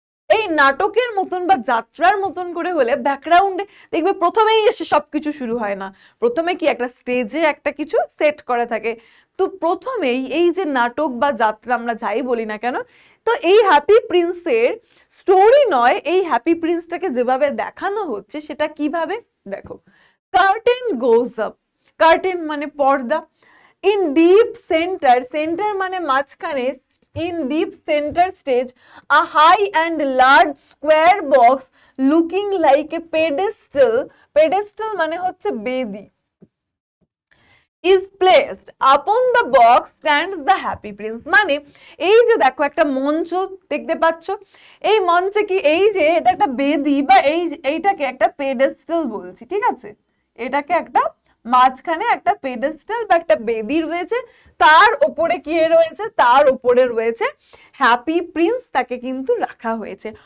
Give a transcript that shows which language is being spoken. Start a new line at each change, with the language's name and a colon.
Bangla: এই নাটকের মতন বা যাত্রার মতন করে হলে ব্যাকগ্রাউন্ডে দেখবে প্রথমেই এসে সবকিছু শুরু হয় না, প্রথমে কি একটা স্টেজে একটা কিছু সেট করা থাকে। তো প্রথমেই এই যে নাটক বা যাত্রা আমরা যাই বলি না কেন, তো এই হ্যাপি প্রিন্সের স্টোরি নয়, এই হ্যাপি প্রিন্সটাকে যেভাবে দেখানো হচ্ছে সেটা কিভাবে দেখো।
English: curtain goes up,
Bangla: কার্টেন মানে পর্দা,
English: in deep centre,
Bangla: সেন্টার মানে মাঝখানে,
English: in deep center stage a high and large square box looking like a pedestal,
Bangla: pedestal মানে হচ্ছে বেদি,
English: is placed upon the box stands the happy prince।
Bangla: মানে এই যে দেখো একটা মঞ্চ দেখতে পাচ্ছ, এই মঞ্চে কি এই যে এটা একটা বেদি, বা এইটাকে একটা পেডেস্টাল বলছি, ঠিক আছে, এটাকে একটা মাঝখানে একটা পেডেস্টাল বা একটা বেদি রয়েছে, তার উপরে কি রয়েছে, তার উপরে রয়েছে হ্যাপি প্রিন্স, তাকে কিন্তু রাখা হয়েছে।